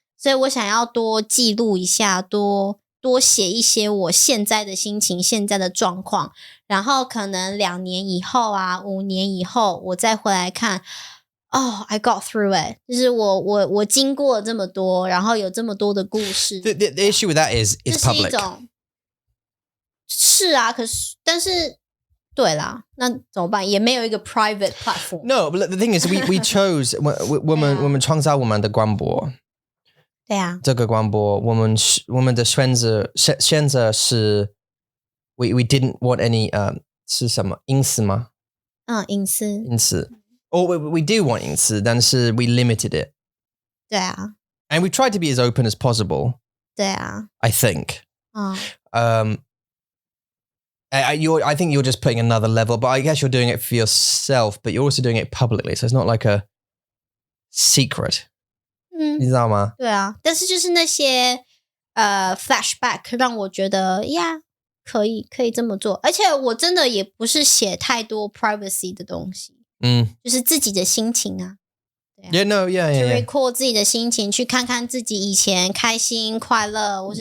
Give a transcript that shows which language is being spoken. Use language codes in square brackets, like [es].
[zh] 所以我想要多记录一下，多写一些我现在的心情、现在的状况，然后可能2年以后啊、5年以后，我再回来看。 [en] I got through it. [zh] 就是我经过了这么多，然后有这么多的故事。 [en] The issue with that is it's public. [zh] 是啊，可是但是对啦，那怎么办？也没有一个 [en] private platform. No, but the thing is, we chose [zh] 我们创造我们的广播。对啊，这个广播我们的选择是 [en] we didn't want any [zh] 是什么隐私吗？隐私。 [en] Or we do want 隐私，但是 we limited it. [zh] 对啊。 [en] And we tried to be as open as possible. [zh] 对啊。 [en] I think. I think you're just putting another level, but I guess you're doing it for yourself, but you're also doing it publicly, so it's not like a secret. [zh] 你知道吗？对啊，但是就是那些flashback 让我觉得呀，可以这么做，而且我真的也不是写太多 privacy 的东西。就是自己的心情啊，对啊 [en] Yeah, no, yeah. [zh] record 自己的心情，去看看自己以前开心、快乐，或是